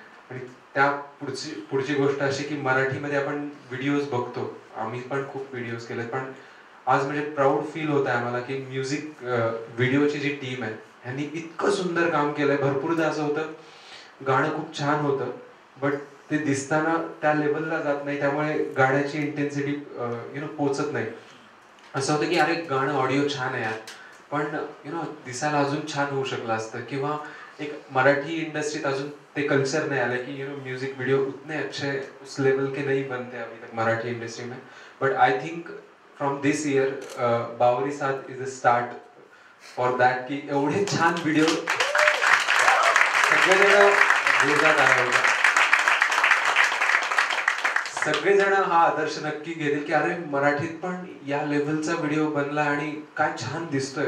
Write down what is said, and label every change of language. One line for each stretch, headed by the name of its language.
Marathi: आणि त्या पुढची गोष्ट अशी की मराठीमध्ये आपण व्हिडिओज बघतो, आम्ही पण खूप व्हिडिओज केलेत, पण आज म्हणजे प्राऊड फील होत आहे आम्हाला की म्युझिक व्हिडिओची जी टीम आहे ह्यांनी इतकं सुंदर काम केलंय. भरपूरदा असं होतं गाणं खूप छान होतं बट ते दिसताना त्या लेवलला जात नाही, त्यामुळे गाण्याची इंटेन्सिटी पोचत नाही. असं होतं की अरे गाणं ऑडिओ छान आहे यार, पण दिसायला अजून छान होऊ शकलं असतं. किंवा एक मराठी इंडस्ट्रीत अजून ते
Hindi: कल्चर नहीं आया कि म्यूजिक वीडियो उतने अच्छे उस लेवल के नहीं बनते अभी तक मराठी इंडस्ट्री में.
English: but I think from this year बावरी सात is a start for that
Marathi: की एवढे छान व्हिडिओ सगळेजण जोरदार आले होते. सगळेजण हा आदर्श नक्की घेतील की अरे मराठीत पण या लेवलचा व्हिडिओ बनला आणि काय छान दिसतोय.